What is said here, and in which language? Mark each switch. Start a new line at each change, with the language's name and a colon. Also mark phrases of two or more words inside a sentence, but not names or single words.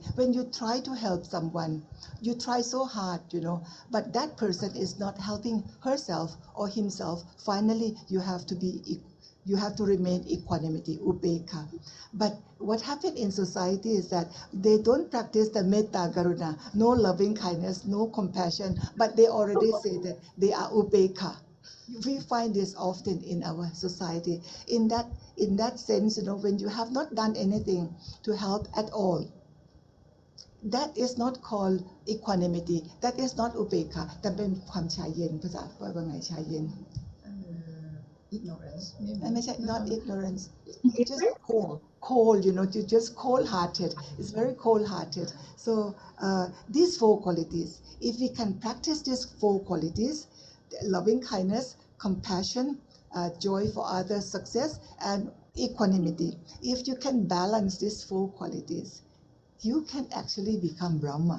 English: When you try to help someone, you try so hard, but that person is not helping herself or himself. Finally, you have to remain equanimity, upeka. But what happened in society is that they don't practice the
Pali: metta karuna,
English: no loving kindness, no compassion, but they already say that they are upeka. We find this often in our society. In that sense, when you have not done anything to help at all, that is not called equanimity. That is not upeka.
Thai: แต่เป็นความชาเย็นภาษาว่าไงชาเย็น
English: ignorance. Not ignorance. Just cold, you're just cold-hearted. It's very cold-hearted. So these four qualities, if we can practice these four qualities, loving kindness, compassion, joy for others' success, and equanimity, if you can balance these four qualities, you can actually become Brahma.